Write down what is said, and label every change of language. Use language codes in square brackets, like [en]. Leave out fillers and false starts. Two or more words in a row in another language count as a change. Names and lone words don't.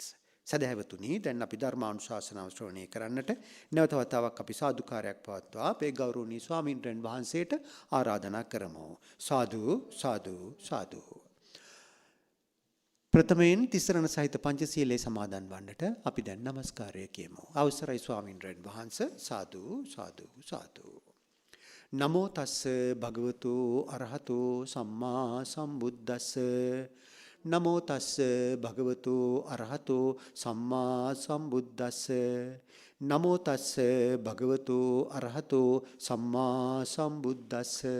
[si] සදහැවතුනි දැන් අපි ධර්මානුශාසනාව ශ්‍රවණය කරන්නට නැවත වතාවක් අපි සාදුකාරයක් පවත්වා අපේ ගෞරවනීය ස්වාමීන්ද්‍රයන් වහන්සේට ආරාධනා කරමු. සාදු සාදු සාදු. ප්‍රථමයෙන් තිසරණ සහිත පංචශීලයේ සමාදන් වන්නට අපි දැන් নমස්කාරය කියමු. අවසරයි ස්වාමීන්ද්‍රයන් වහන්සේ. සාදු සාදු සාදු. [pi] නමෝ තස්ස භගවතු අරහතෝ සම්මා සම්බුද්දස්ස. නමෝ තස්ස භගවතු අරහතෝ සම්මා සම්බුද්දස්ස. නමෝ තස්ස භගවතු අරහතෝ සම්මා සම්බුද්දස්ස.